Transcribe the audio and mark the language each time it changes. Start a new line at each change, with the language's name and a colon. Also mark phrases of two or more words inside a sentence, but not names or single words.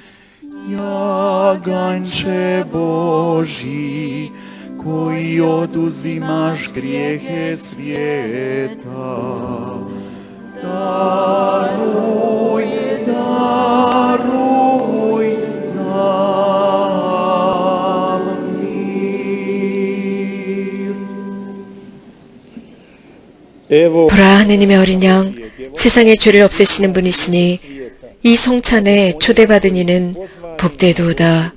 Croatian: Jaganče Božji, koji oduzimaš grijehe svijeta, daruj, daruj nam mir.
Korean: 보라, 하느님의 어린 양, 세상의 죄를 없애시는 분이시니 이 성찬에 초대받은 이는 복되도다.